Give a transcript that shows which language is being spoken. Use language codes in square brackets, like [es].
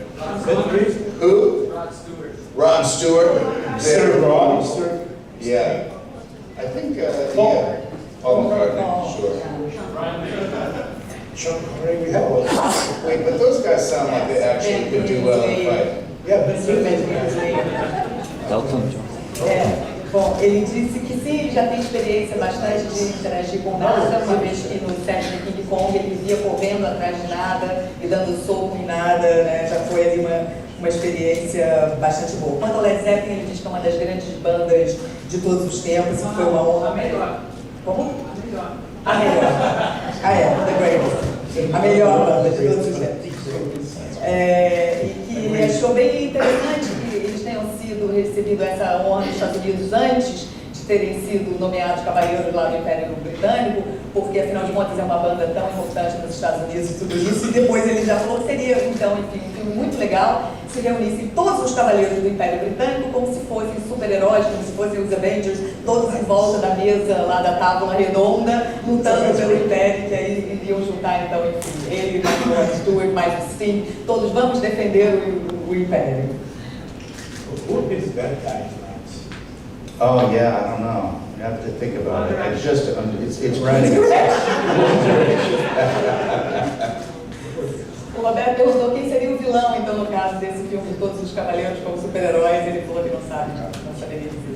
[en] Who? Rod Stewart. Sir Rod Stewart. Yeah. I think, yeah. Paul McCartney, sure. Sean Connery, we have one. Wait, but those guys sound like they actually could do well in a fight. Yeah, but [pt] Bom, ele disse que sim, ele já tem experiência bastante de interagir com nada, uma vez que no set de King Kong ele via correndo atrás de nada e dando soco em nada, né? Já foi ali uma experiência bastante boa. Quanto ao Led Zeppelin, ele diz que é uma das grandes bandas de todos os tempos, e foi uma honra. A melhor. Como? A melhor. Ah, é, [en] The Greatest. [pt] A melhor banda de todos os tempos. E que ele achou bem interessante que eles tenham sido recebido essa honra nos Estados Unidos antes de terem sido nomeados cavaleiros lá do Império Britânico, porque afinal de contas é uma banda tão importante nos Estados Unidos e tudo isso, e depois ele já falou que seria, então, enfim, um filme muito legal se reunissem todos os cavaleiros do Império Britânico como se fossem super-heróis, como se fossem os Avengers, todos em volta da mesa lá da tábua redonda, lutando pelo Império, que aí iriam juntar, então, enfim, ele, mais o Rod Stewart, mais o Sting, todos vamos defender o Império. [en] Who would be the bad guy tonight? Oh, yeah, I don't know. You have to think about it. It's just, it's running itself. [pt] O Roberto perguntou quem seria o vilão, então, no caso desse filme de todos os cavaleiros como super-heróis, ele falou que não sabe, não saberia dizer.